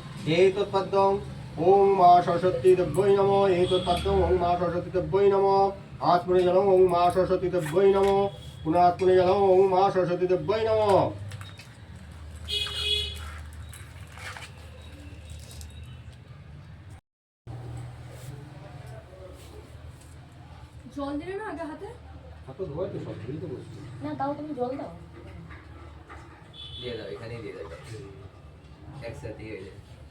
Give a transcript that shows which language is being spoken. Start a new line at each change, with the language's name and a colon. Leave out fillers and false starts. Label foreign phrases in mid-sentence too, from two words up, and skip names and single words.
Sanskrit: एतत्पद्मं ओम मा सरस्वती देव्यै नमः एतत्पद्मं ओम मा सरस्वती देव्यै नमः आत्मने जलम ओम मा सरस्वती देव्यै नमः पुनात्मने जलम ओम मा सरस्वती देव्यै नमः
Bangla: জল দিলে না আগে হাতে হাতে ধোয়া তো সব দিই তো বসছি না তাও তুমি জল দাও। দিয়ে দাও, এখানেই দিয়ে দাও, একসাথেই হয়ে যাবে।